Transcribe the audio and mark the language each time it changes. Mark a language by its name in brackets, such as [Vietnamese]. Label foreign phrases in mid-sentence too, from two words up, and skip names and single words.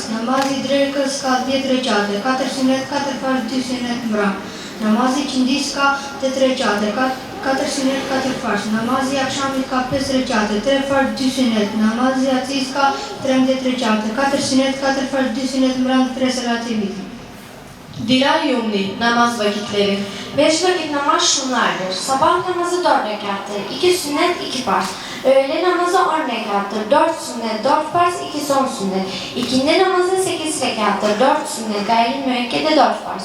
[Albanian] Namazi i drekës ka 10 recate, 4 sunet, 4 fars, 2 sunet mbrapa. Namazi i qindis ka 8 recate, 4 sunet, 4 fars. Namazi i akshamit ka 5 recate, 3 fars, 2 sunet. Namazi i yatsis ka 13 recate, 4 sunet, 4 fars, 2 sunet mbrapa, 3 salat e vitit. [Turkish] Dilay Yumni, namaz vakitleri. 5 vakit namaz şunlardır. Sabah namazı 4 rekattır. 2 sünnet, 2 farz. Öğle namazı 10 rekattır. 4 sünnet, 4 farz, 2 son sünnet. İkindi namazı 8 rekattır. 4 sünnet, gayri müekkede 4 farz.